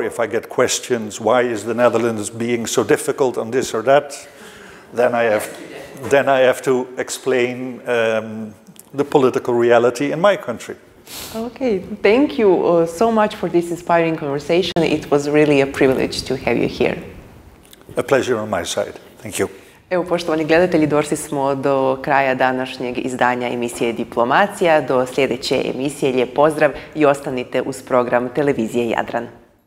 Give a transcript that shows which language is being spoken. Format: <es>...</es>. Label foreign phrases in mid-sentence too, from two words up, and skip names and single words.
<en>If I get questions, why is the Netherlands being so difficult on this or that, then I have to explain the political reality in my country. Okay, thank you so much for this inspiring conversation. It was really a privilege to have you here. A pleasure on my side. Thank you.</en> <hr>Evo, poštovani gledatelji, došli smo do kraja današnjeg izdanja emisije Diplomacija. Do sljedeće emisije lijep pozdrav i ostanite uz program televizije Jadran.</hr>